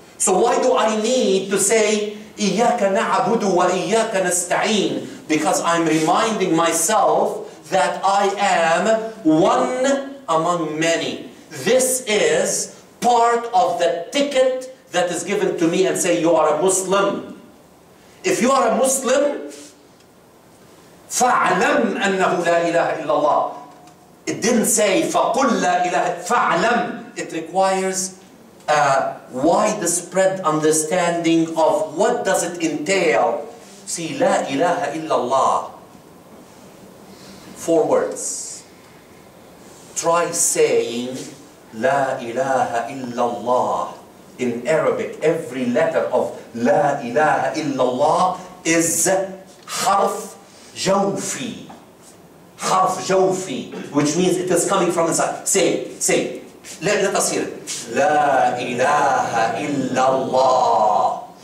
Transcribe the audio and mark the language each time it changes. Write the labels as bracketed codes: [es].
[en] So why do I need to say [ar] إِيَّاكَ نَعْبُدُ وَإِيَّاكَ نَسْتَعِينُ? [en] Because I'm reminding myself that I am one among many. This is part of the ticket that is given to me and say, you are a Muslim. If you are a Muslim, [ar] فَاعْلَمْ أَنَّهُ لَا إِلَهَ إِلَّا اللَّهِ. [en] It didn't say [ar] فَقُلْ لَا إِلَهَ. فَاعْلَمْ. [en] It requires a widespread understanding of what does it entail. See, [ar] لَا إِلَهَ إِلَّا اللَّهِ. [en] 4 words. Try saying [ar] لَا إِلَهَ إِلَّا اللَّهِ. [en] In Arabic, every letter of [ar] La ilaha illallah [en] is harf jawfi. Harf jawfi, which means it is coming from inside. Say. Let us hear it. [ar] La ilaha illallah.